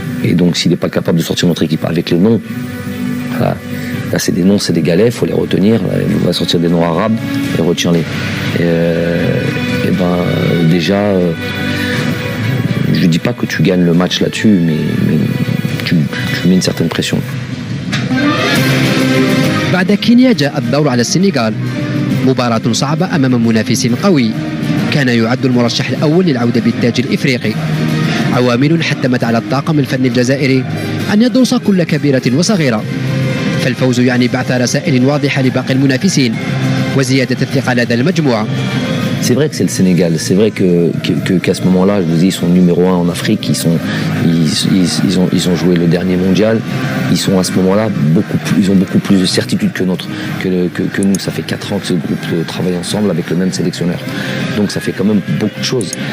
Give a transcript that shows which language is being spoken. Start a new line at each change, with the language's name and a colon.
French: Et donc s'il n'est pas capable de sortir notre équipe avec les noms, voilà. Là c'est des noms, c'est des galets, il faut les retenir. Là, il va sortir des noms arabes et retiens-les. Et ben déjà, je dis pas que tu gagnes le match là-dessus, mais tu mets une certaine pression.
Arabic: بعد كينيا جاء الدور على السنغال، مباراة صعبة أمام منافس قوي كان يعد المرشح الأول للعودة بالتاج الإفريقي. عوامل حتمت على الطاقم الفني الجزائري أن يدرس كل كبيرة وصغيرة، فالفوز يعني بعث رسائل واضحة لباقي المنافسين وزيادة الثقة لدى المجموعة.
French: C'est vrai que c'est le Sénégal. C'est vrai qu'à ce moment-là, je vous dis, ils sont numéro 1 en Afrique. Ils ont joué le dernier mondial. Ils sont à ce moment-là ils ont beaucoup plus de certitude que nous. Ça fait 4 ans que ce groupe travaille ensemble avec le même sélectionneur. Donc ça fait quand même beaucoup de choses.